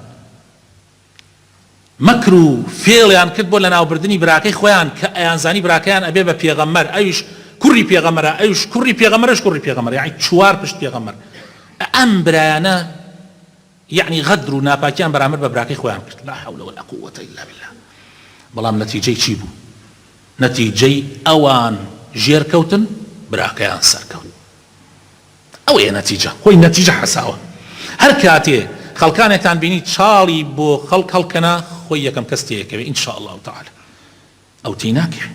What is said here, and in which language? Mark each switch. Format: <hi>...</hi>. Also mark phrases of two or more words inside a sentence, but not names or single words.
<ckb>مەکر و فێڵیان کرد بۆ لە ناوبردنی براکەی خۆیان کە ئەیانزانی براکەیان ئەبێ بە پێغەمبەر، ئەویش کوڕی پێغەمبەرە، ئەویش کوڕی پێغەمبەرش کوڕی پێغەمبەر، یعنی چوار پشت پێغەمبەر. ئەم برایانە یعنی غەدر و ناپاکیان بەرامبەر بە براکەی خۆیان کرد.</ckb> <ar>لا حول ولا قوة إلا بالله.</ar> <ckb>بەڵام نەتیجەی چی بوو؟ نەتیجەی ئەوان ژێرکەوتن براکەیان سەرکەوت. ئەوەیە نەتیجە، خۆی نەتیجە حەساوە. هەر کاتێ خەڵکانێکتان بینی چاڵی بۆ خەڵک هەڵکەنا خۆی یەکەم کەس تێیەکەوێ</ckb> <ar>ئینشاء الله تعالى</ar> <ckb>ئەو تێی ناکەوێ.</ckb>